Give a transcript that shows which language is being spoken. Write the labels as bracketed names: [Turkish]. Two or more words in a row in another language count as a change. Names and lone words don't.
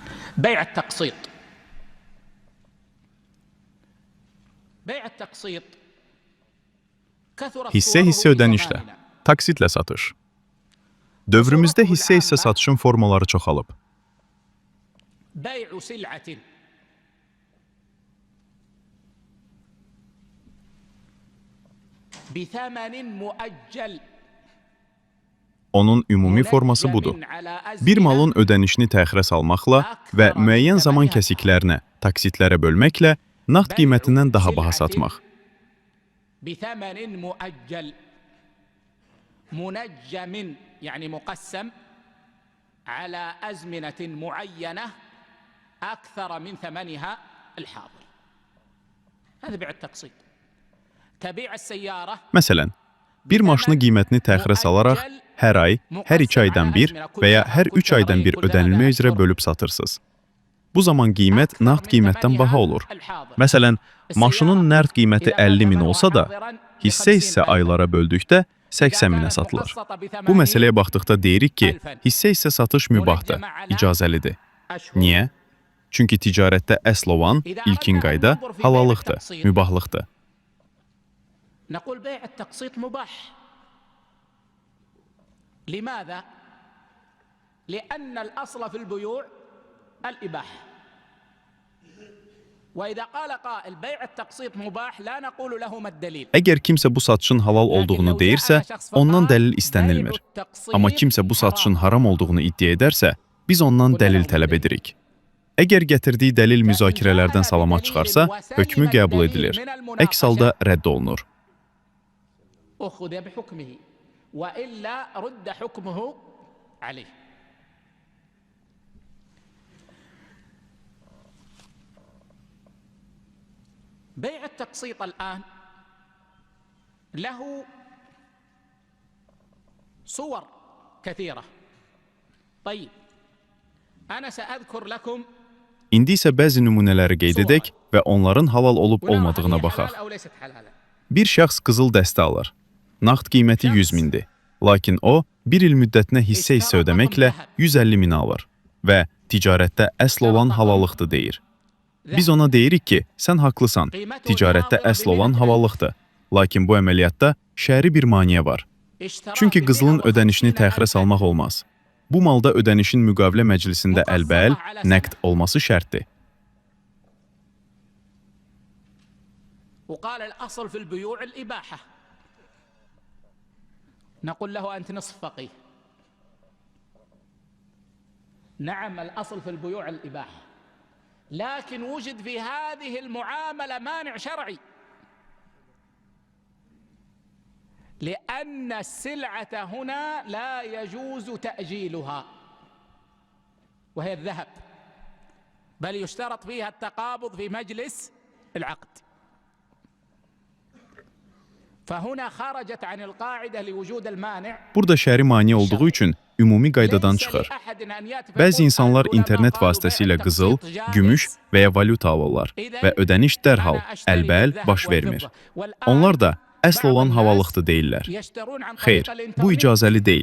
[Arabic] بيع التقسيط. بيع التقسيط [Azerbaijani] Hisse ödənişlə, taksitlə satış. Dövrümüzdə hisse satışın formaları çoxalıb. [Arabic] بيع سلعة بثمن مؤجل. [Azerbaijani] Onun ümumi forması budur. Bir malın ödənişini təxirə salmaqla və müəyyən zaman kəsiklərinə, taksitlərə bölməklə nağd qiymətindən daha baha satmaq. [Arabic] بثمن مؤجل منجم يعني مقسم على أزمنة معينة أكثر من ثمنها الحاضر. هذا بيع التقسيط. كبيع السيارة. [Azerbaijani] Məsələn, bir maşının qiymətini təxirə salaraq hər ay, hər 2 aydan bir və ya hər 3 aydan bir ödənilmək üzrə bölüb satırsınız. Bu zaman qiymət nağd qiymətdən baha olur. Məsələn, maşının nağd qiyməti 50 min olsa da, hissə aylara böldükdə 80 minə satılır. Bu məsələyə baxdıqda deyirik ki, hissə satış mübahdır, icazəlidir. Niyə? Çünki ticarətdə əsl olan ilkin qayda halallıqdır, mübahlıqdır. [Arabic] نقول بيع التقسيط مباح. لماذا؟ لأن الأصل في البيوع الإباحة. وإذا قال قائل بيع التقسيط مباح لا نقول له ما الدليل. [Azerbaijani] Əgər kimsə bu satışın halal olduğunu deyirsə, ondan dəlil istənilmir. Amma kimsə bu satışın haram olduğunu iddia edərsə, biz ondan dəlil tələb edirik. Əgər gətirdiyi dəlil müzakirələrdən salamat çıxarsa, hökmü qəbul edilir. Əks halda rədd olunur. [Arabic] أخذ بحكمه وإلا رد حكمه عليه. بيع التقسيط الآن له صور كثيرة. طيب أنا سأذكر لكم. [Azerbaijani] İndi isə bəzi nümunələri qeyd edək və onların halal olub olmadığına baxaq. Bir şəxs qızıl dəstə alır. Nağd qiyməti 100 mindir. Lakin o, bir il müddətinə hissə ödəməklə 150 min alır və ticarətdə əsl olan halallıqdır deyir. Biz ona deyirik ki, sən haqlısan, ticarətdə əsl olan halallıqdır. Lakin bu əməliyyatda şəri bir maneə var. Çünki qızılın ödənişini təxirə salmaq olmaz. Bu malda ödənişin müqavilə məclisində əlbəəl, nəqd olması şərtdir. [Arabic] وقال الأصل في البيوع الإباحة. نقول له أنت نصف فقيه. نعم الأصل في البيوع الإباحة، لكن وجد في هذه المعاملة مانع شرعي، لأن السلعة هنا لا يجوز تأجيلها وهي الذهب، بل يشترط فيها التقابض في مجلس العقد. فهنا خرجت عن القاعدة لوجود المانع. [Azerbaijani] Burada şəri maneə olduğu üçün ümumi qaydadan çıxır. Bəzi insanlar internet vasitəsilə qızıl, gümüş və ya valyuta alırlar və ödəniş dərhal, əlbəəl baş vermir. Onlar da əsl olan halallıqdır deyirlər. Xeyr, bu icazəli deyil.